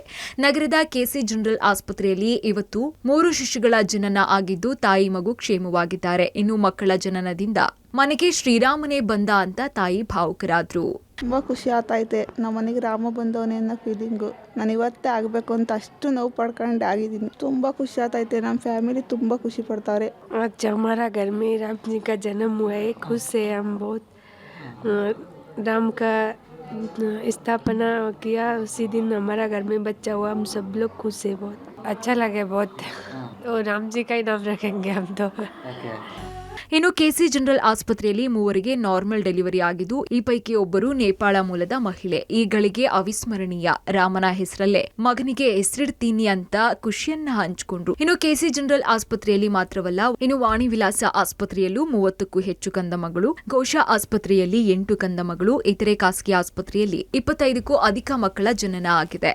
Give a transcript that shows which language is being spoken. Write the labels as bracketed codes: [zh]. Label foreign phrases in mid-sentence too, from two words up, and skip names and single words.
[kn] ನಗರದ ಕೆಸಿ ಜನರಲ್ ಆಸ್ಪತ್ರೆಯಲ್ಲಿ ಇವತ್ತು 3 ಶಿಶುಗಳ ಜನನ ಆಗಿದ್ದು ತಾಯಿ ಮಗು ಕ್ಷೇಮವಾಗಿದ್ದಾರೆ. ಇನ್ನು ಮಕ್ಕಳ ಜನನದಿಂದ ಮನೆಗೆ ಶ್ರೀರಾಮನೇ ಬಂದ ಅಂತ ತಾಯಿ ಭಾವುಕರಾದ್ರು. ತುಂಬ ಖುಷಿ ಆಗ್ತೈತೆ. ನಮ್ಮ ಮನೆಗೆ ರಾಮ ಬಂದವನೇ ಅನ್ನೋ ಫೀಲಿಂಗು. ನಾನು ಇವತ್ತೇ ಆಗಬೇಕು ಅಂತ ಅಷ್ಟು ನೋವು ಪಡ್ಕೊಂಡು ಆಗಿದ್ದೀನಿ. ತುಂಬ ಖುಷಿ ಆಗ್ತೈತೆ. ನಮ್ಮ ಫ್ಯಾಮಿಲಿ ತುಂಬ ಖುಷಿ ಪಡ್ತಾರೆ. [hi] आज हमारा घर में राम जी का जन्म हुआ है. खुश है हम बहुत. राम का स्थापना किया उसी दिन हमारा घर में बच्चा हुआ. हम सब लोग खुश है बहुत. अच्छा लगे बहुत. और राम जी का ही नाम रखेंगे हम तो. [kn] ಇನ್ನು ಕೆಸಿ ಜನರಲ್ ಆಸ್ಪತ್ರೆಯಲ್ಲಿ 3 [en] normal delivery [kn] ಆಗಿದ್ದು, ಈ ಪೈಕಿ ಒಬ್ಬರು ನೇಪಾಳ ಮೂಲದ ಮಹಿಳೆ. ಈ ಗಳಿಗೆ ಅವಿಸ್ಮರಣೀಯ. ರಾಮನ ಹೆಸರಲ್ಲೇ ಮಗನಿಗೆ ಹೆಸರಿಡ್ತೀನಿ ಅಂತ ಖುಷಿಯನ್ನ ಹಂಚಿಕೊಂಡ್ರು. ಇನ್ನು ಕೆಸಿ ಜನರಲ್ ಆಸ್ಪತ್ರೆಯಲ್ಲಿ ಮಾತ್ರವಲ್ಲ, ಇನ್ನು ವಾಣಿ ವಿಲಾಸ ಆಸ್ಪತ್ರೆಯಲ್ಲೂ 30ಕ್ಕೂ ಹೆಚ್ಚು ಕಂದಮಗಳು, ಘೋಷ ಆಸ್ಪತ್ರೆಯಲ್ಲಿ 8 ಕಂದಮಗಳು, ಇತರೆ ಖಾಸಗಿ ಆಸ್ಪತ್ರೆಯಲ್ಲಿ 25ಕ್ಕೂ ಅಧಿಕ ಮಕ್ಕಳ ಜನನ ಆಗಿದೆ.